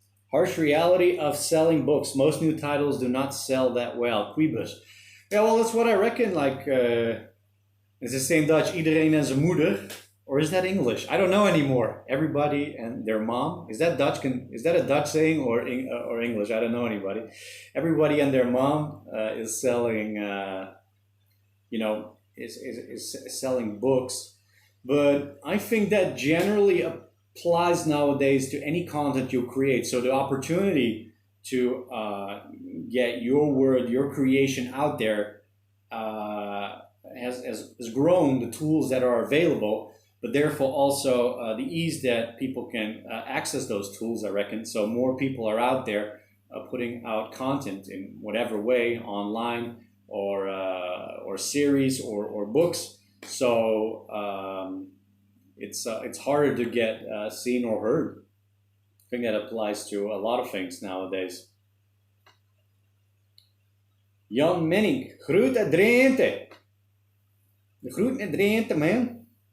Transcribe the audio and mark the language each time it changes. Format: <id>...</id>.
<en>Harsh reality of selling books. Most new titles do not sell that well. Quibus. Yeah, well, that's what I reckon. Like, is the same Dutch,</en> <nl>iedereen en zijn moeder?</nl> <en>Or is that English? I don't know anymore. Everybody and their mom. Is that Dutch? Is that a Dutch saying or English? I don't know anybody. Everybody and their mom is selling, is selling books. But I think that generally applies nowadays to any content you create. So the opportunity to get your word, your creation out there has grown. The tools that are available, but therefore also the ease that people can access those tools, I reckon. So more people are out there putting out content in whatever way, online or series or books. So it's harder to get seen or heard. I think that applies to a lot of things nowadays.</en> <nl>Jan Menning, groet uit Drenthe. De groeten uit Drenthe, man.</nl>